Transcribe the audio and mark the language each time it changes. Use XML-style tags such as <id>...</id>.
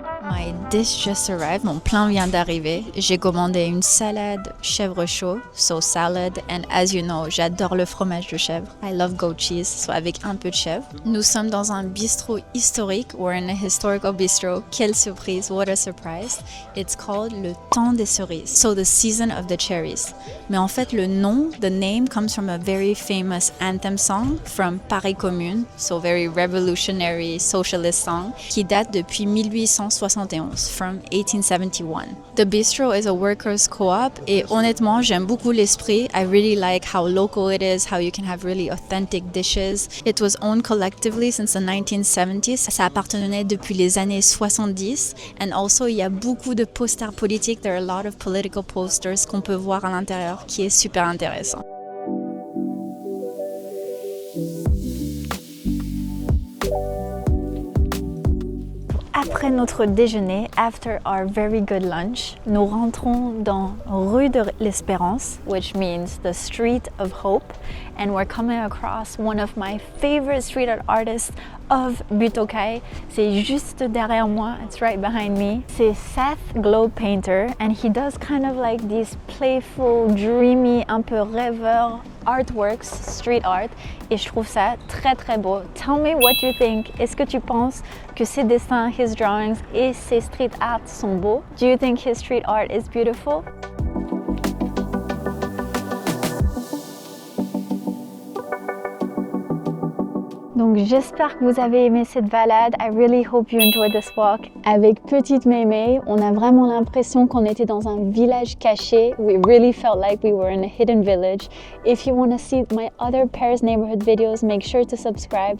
<en>My dish just arrived,</en> <fr>mon plein vient d'arriver. J'ai commandé une salade chèvre chaud,</fr> <en>so salad, and as you know,</en> <fr>j'adore le fromage de chèvre.</fr> <en>I love goat cheese, so</en> <fr>avec un peu de chèvre. Nous sommes dans un bistrot historique,</fr> <en>we're in a historical bistro.</en> <fr>Quelle surprise,</fr> <en>what a surprise. It's called le temps des cerises, so the season of the cherries.</en> <fr>Mais en fait, le nom,</fr> <en>the name comes from a very famous anthem song from Paris Commune, so very revolutionary socialist song,</en> <fr>qui date depuis 1871,</fr> <en>from 1871. The bistro is a workers' co-op</en> <fr>et honnêtement, j'aime beaucoup l'esprit.</fr> <en>I really like how local it is, how you can have really authentic dishes. It was owned collectively since the 1970s.</en> <fr>Ça appartenait depuis les années 70.</fr> <en>And also,</en> <fr>il y a beaucoup de posters politiques.</fr> <en>There are a lot of political posters</en> <fr>qu'on peut voir à l'intérieur, qui est super intéressant. Après notre déjeuner,</fr> <en>after our very good lunch,</en> <fr>nous rentrons dans rue de l'Espérance,</fr> <en>which means the street of hope, and we're coming across one of my favorite street art artists of Butte-aux-Cailles.</en> <fr>C'est juste derrière moi,</fr> <en>it's right behind me. C'est Seth Globe Painter, and he does kind of like these playful, dreamy,</en> <fr>un peu rêveur</fr> <en>artworks, street art,</en> <fr>et je trouve ça très très beau.</fr> <en>Tell me what you think.</en> <fr>Est-ce que tu penses que ses dessins,</fr> <en>his drawings</en> <fr>et ses street art sont beaux?</fr> <en>Do you think his street art is beautiful?</en> <fr>Donc j'espère que vous avez aimé cette balade.</fr> <en>I really hope you enjoyed this walk.</en> <fr>Avec petite Mémé, on a vraiment l'impression qu'on était dans un village caché.</fr> <en>We really felt like we were in a hidden village. If you want to see my other Paris neighborhood videos, make sure to subscribe.</en>